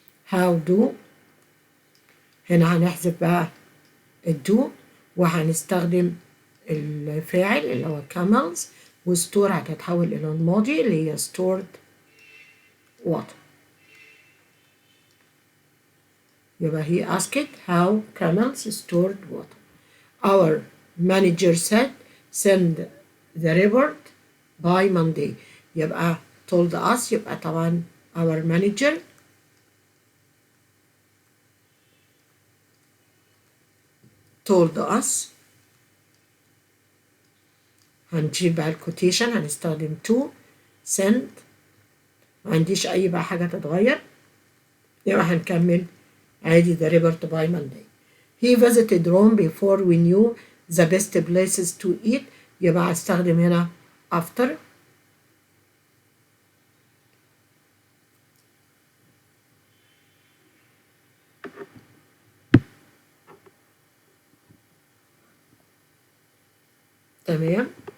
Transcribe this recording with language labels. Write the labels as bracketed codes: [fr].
[en] how do [ar] هنا هنحذف بقى الدو وهنستخدم الفاعل اللي هو camels وستور هتتحول إلى الماضي اللي هي [en] stored water. [ar] يبقى [en] he asked how camels stored water. Our manager said send the report by Monday. [ar] يبقى [en] told us [ar] يبقى طبعا [en] our manager told us. [ar] هنجيب بقى الكوتيشن هنستخدم [en] to send [ar] ما عنديش أي بقى حاجة تتغير. يبقى هنكمل عادي [en] the report by Monday. He visited Rome before we knew the best places to eat. [ar] يبقى هستخدم هنا [en] after. [ar] تمام.